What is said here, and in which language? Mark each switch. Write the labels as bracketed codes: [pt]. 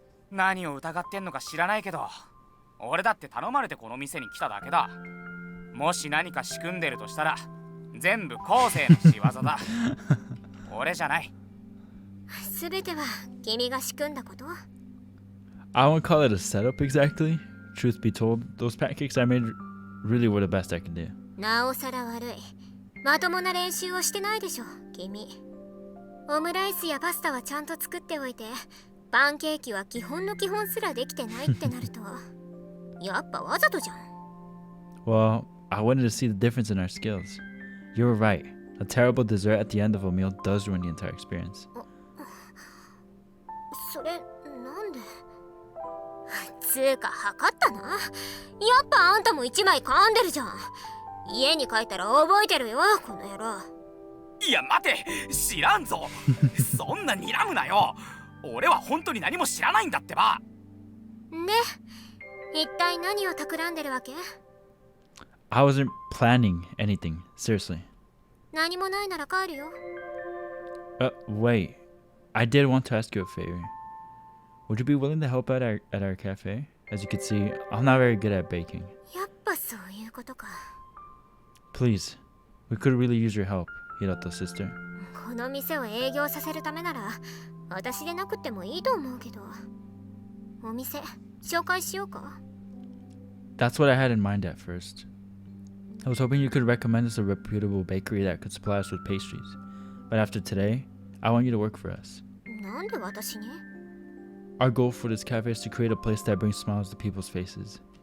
[ja] 何を疑ってんのか知らないけど俺だって頼まれてこの店に来ただけだ。もし何か仕組んでるとしたら全部昴生の仕業だ。俺じゃない。すべては君が仕組んだこと？ [en] I won't call it a setup exactly. Truth be told, those pancakes I made really were the best I could do. [ja] なおさら悪い。まともな練習をしてないでしょ君。オムライスやパスタはちゃんと作っておいてパンケーキは基本の基本すらできてないってなるとやっぱわざとじゃん。 [en] Well, I wanted to see the difference in our skills. You were right. A terrible dessert at the end of a meal does ruin the entire experience. [ja] それなんで？つーか測ったな。やっぱあんたも一枚噛んでるじゃん。家に帰ったら覚えてるよこの野郎。いや待て、知らんぞ。そんな睨むなよ。俺は本当に何も知らないんだってば。で、一体何を企んでるわけ？ [en] I wasn't planning anything, seriously. [ja] 何もないなら帰るよ。 [en] Wait. I did want to ask you a favor. Would you be willing to help out at our cafe? As you can see, I'm not very good at baking. [ja] やっぱそういうことか。 [en] Please, we could really use your help, Hiroto's sister. [ja] この店を営業させるためなら私でなくてもいいと思うけど。お店紹介しようか？ [en] That's what I had in mind at first. I was hoping you could recommend us a reputable bakery that could supply us with pastries. But after today, I want you to work for us. [ja] なんで私に？ [en] Our goal for this cafe is to create a place that brings smiles to people's faces.